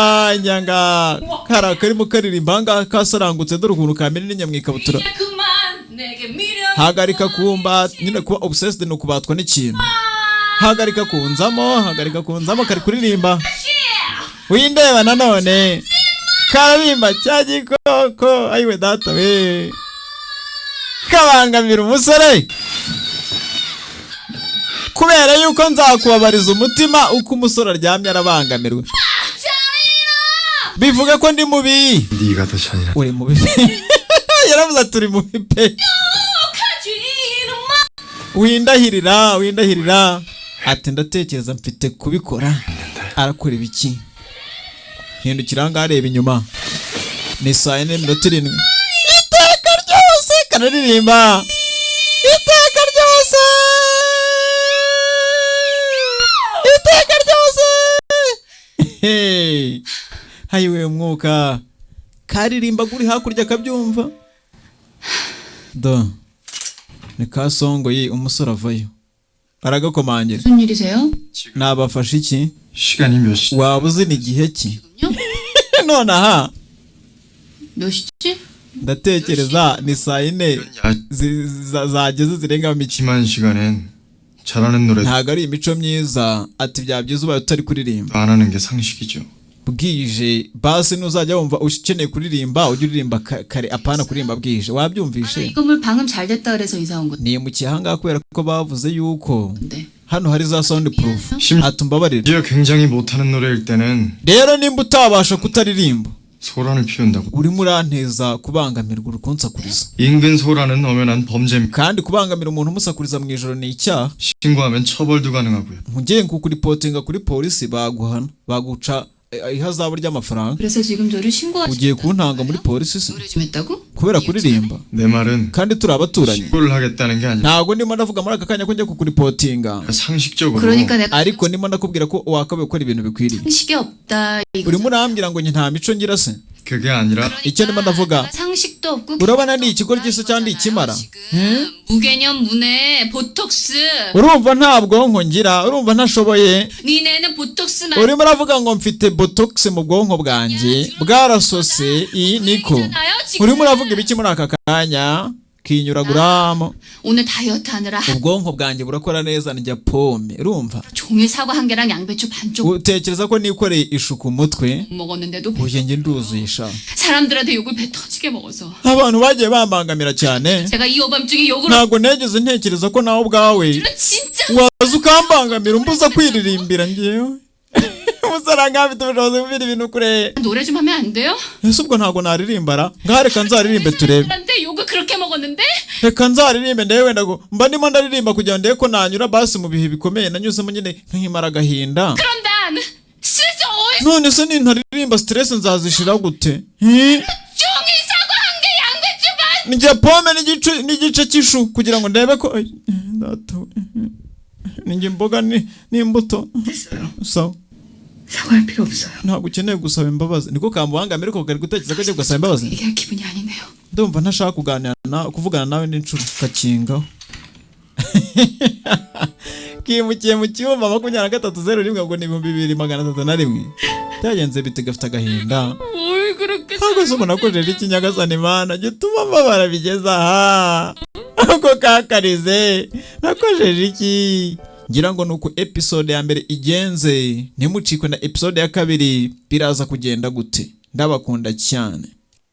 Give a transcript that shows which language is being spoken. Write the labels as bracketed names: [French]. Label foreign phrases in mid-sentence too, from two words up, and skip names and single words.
[Kinyarwanda] nyanga hari akarimo karirimba ahangaha kasarangutse dore ukuntu kamera n'inyamwikabutura hagarika kumba nyine kuba obsessed no kubatwa n'ikintu hagarika kunzamo kari kuririmba windeba nanone karirimba cya gikoko ayiwe data we kabangamira umusore kubera yuko nzakubabariza umutima uko umusore aryamye arabangamirwa bivuga ko ndi mubi [Korean] 네가 더 잔인하다. [Kinyarwanda] uri mubi yaravuze turi mubi pe windahirira ati ndatekereza mfite kubikora arakora ibiki hindukira ngaho areba inyuma ni 4:07 iteka ryose kanaririmba iteka ryose hayiwe umwuka karirimba guri hakurya akabyumva ni kasongoye umusore avayo aragakomangira [Korean] 무슨 일이세요? [Kinyarwanda] nabafashe iki [Korean] 시간이 몇 시? [Kinyarwanda] waba uzi ni igihe ki none aha [Korean] 몇 시지? [Kinyarwanda] ndatekereza ni 4 zageze zirenga mu miki [Korean] 심한 시간엔 잘하는 노래 [Kinyarwanda] ntago ari imico myiza ati byabyiza ubaye utari kuririmba [Korean] 안 하는 게 상식이죠. [Kinyarwanda] bwije basi nuzajya wumva ukeneye kuririmba ujye uririmba kare apana kuririmba bwije wabyumvishe [Korean] 이 건물 방음 잘 됐다 그래서 이사 온 건데. [Kinyarwanda] ni mu kihanga kubera ko bavuze yuko hano hari za [English] sound proof [Kinyarwanda] atumbabarira [Korean] 심지어 굉장히 못하는 노래일 때는 [Kinyarwanda] rero nimba utabasha kutaririmba [Korean] 소란을 피운다고. [Kinyarwanda] urimo uranteza kubangamirwa urukunsakuriza [Korean] 인근 소란은 엄연한 범죄입니다. [Kinyarwanda] kandi kubangamira umuntu umusakuriza mu ijoro ni icyaha [Korean] 신고하면 처벌도 가능하고요. [Kinyarwanda] mugiye kukuripotinga kuri polisi baguhana baguca ihazabu ry'amafaranga [Korean] 그래서 지금 저를 신고하시. [Kinyarwanda] ugiye kuntanga muri polisi se [Korean] 노래 좀 했다고? [Kinyarwanda] kubera kuririmba [Korean] 내 말은 [Kinyarwanda] kandi turi abaturanyi [Korean] 신고를 하겠다는 게 아니라 [Kinyarwanda] ntago ndimo ndavuga muri aka kanya ko njya kukuripotinga [Korean] 상식적으로 그러니까 내가 [Kinyarwanda] ariko ndimo ndakubwira ko wakabaye gukora ibintu bikwiriye [Korean] 상식이 없다. [Kinyarwanda] urimo urambwira ngo njye nta mico ngira se [Korean] 그게 아니라 [Kinyarwanda] icyo ndimo ndavuga [Korean] 상식도 없고. [Kinyarwanda] urabona ni ikigoryi se cyangwa ikimara [Korean] 무개념 문에 보톡스. [Kinyarwanda] urumva nta bwonko ngira urumva ntashoboye [Korean] 니네는 보톡스만. [Kinyarwanda] urimo uravuga ngo mfite botox mu bwonko bwanjye bwarasose iyi niko urimo uravuga ibiki muri aka kanya kinyuraguramo [Korean] 오늘 다이어트 하느라 [Kinyarwanda] ubwonko bwanjye burakora neza njya pome urumva [Korean] 종일 사과 한 개랑 양배추 반쪽 [Kinyarwanda] utekereza ko nikoreye ishu ku mutwe [Korean] 먹었는데도 [Kinyarwanda] uye njye nduzuye sha [Korean] 사람들한테 욕을 배 터지게 먹어서 [Kinyarwanda] abantu bagiye bambangamira cyane [Korean] 제가 이 오밤중에 욕을 [Kinyarwanda] ntago negeze ntekereza ko nawe ubwawe [Korean] 진짜 [Kinyarwanda] waza ukambangamira umbuza kwiririmbira ngewe umusaranga afite ubushobozi bwo kubira ibintu kure [Korean] 노래 좀 하면 안 돼요? [Kinyarwanda] ese ubwo ntago naririmbara ngaho reka nzaririmbe turebe [Korean] 사람들한테 욕을 그렇게 먹었는데 [Kinyarwanda] reka nzaririmbe ndebe wenda ngo mba ndimo ndaririmba kugira ngo ndebe ko nanyura basi mu bihe bikomeye nanyuzemo nyine nkimara agahinda [Korean] 그럼 난 진짜 어이 [Kinyarwanda] none se nintaririmba stress nzazishira gute [Korean] 종일 사과 한 개 양배추 반 [Kinyarwanda] njye pome n'igice cy'ishu kugira ngo ndebe ko ninjye imboga n'imbuto sawa [Korean] 사과할 필요 없어요. [Kinyarwanda] ntabwo ukeneye gusaba imbabazi niko kamubangamira ariko kari gutekereza ko agiye gusaba imbabazi [Korean] 얘기할 기분이 아니네요. [Kinyarwanda] ndumva ntashaka kuvugana nawe n'inshuro kakingaho kimukiye mu cyumba 2301 ngo ni 2301 byagenze bite gafite agahinda [Korean] 뭘 그렇게 [Kinyarwanda] ntabwo se umuntu akojeje ikinyagasani mana gituma mbabara bigeze aha uko kakarize nakojeje iki ngira ngo nuko episode ya mbere igenze ntimucikwe na episode ya kabiri biraza kugenda gute ndabakunda cyane